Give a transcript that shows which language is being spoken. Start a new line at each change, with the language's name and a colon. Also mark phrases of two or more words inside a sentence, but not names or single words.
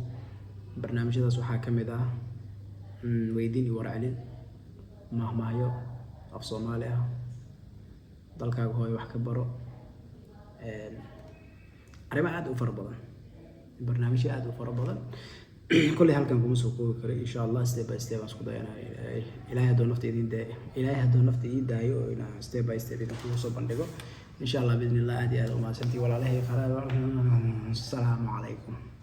Somali: barnaamijyadaas waxaa ka mid ah weydiin iyo warcelin mahmahyo af Soomaali ah dalkaaga hooyo wax ka baro arrimo aad u fara badan barnaamijyo aad u fara badan kulli halkan kuma soo koobi karo
Arabic: إن شاء الله
English: step by step
Somali: aan isku dayanaa ilaahay hadduu nafta ii daayo oo inaan
English: step by step
Somali: idin kugu soo bandhigo
Arabic: إن شاء الله
Somali: biidhnillah aad iyo aad u mahadsantihiin walaalahay.
Arabic: السلام عليكم.